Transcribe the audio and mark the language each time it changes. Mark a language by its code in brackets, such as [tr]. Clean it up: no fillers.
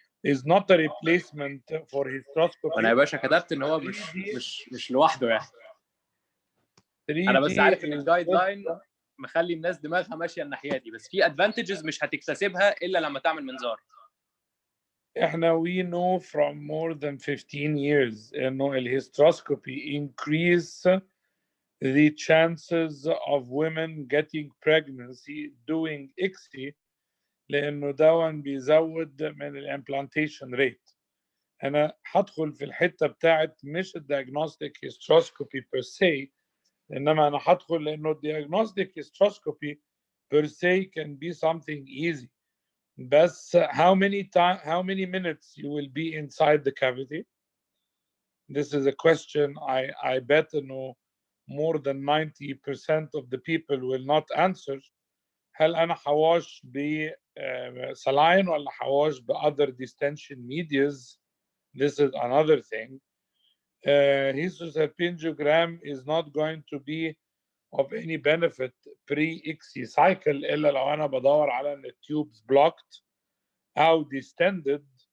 [en] is not a replacement for hysteroscopy. [ar] انا يا باشا كتبت ان هو مش لوحده يعني. انا بس عارف ان الجايد لاين مخلي الناس دماغها ماشيه الناحيه دي، بس في ادفانتجز مش هتكتسبها الا لما تعمل منظار. [en] احنا we know from more than 15 years انه الhysteroscopy increase the chances of women getting pregnancy doing ICSI [ar] لانه ده بيزود من الامبلانتيشن ريت. انا هدخل في الحته بتاعت مش [en] الديagnostic hysteroscopy per se، [ar] انما انا هدخل لانه [en] diagnostic hysteroscopy per se can be something easy. بس how many minutes you will be inside the cavity? This is a question I bet انه more than 90% of the people will not answer. [ar] هل انا حواش بسلاين ولا حواش [en] other distension medias? This is another thing. Hysteroscopiogram is not going to be of any benefit pre-ICSI cycle [ar] إلا لو أنا بدور على إن التيوبس [en] blocked أو distended.